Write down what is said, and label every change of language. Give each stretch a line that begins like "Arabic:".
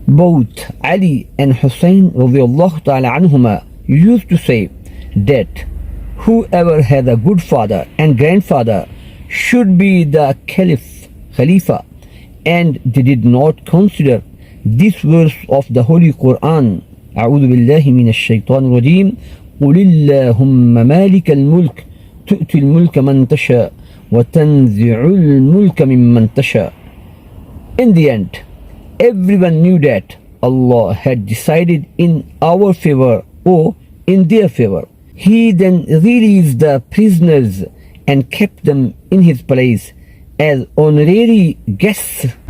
English: Both Ali and Hussein radiyallahu ta'ala anhuma used to say that whoever has a good father and grandfather should be the Khalifa, and they did not consider this verse of the Holy Quran.
Arabic: أعوذ بالله من الشيطان الرجيم قل اللهم مالك الملك تؤتي الملك من تشاء وتنزع الملك ممن تشاء.
English: In the end, everyone knew that Allah had decided in our favor or in their favor. He then released the prisoners and kept them in his place as honorary guests.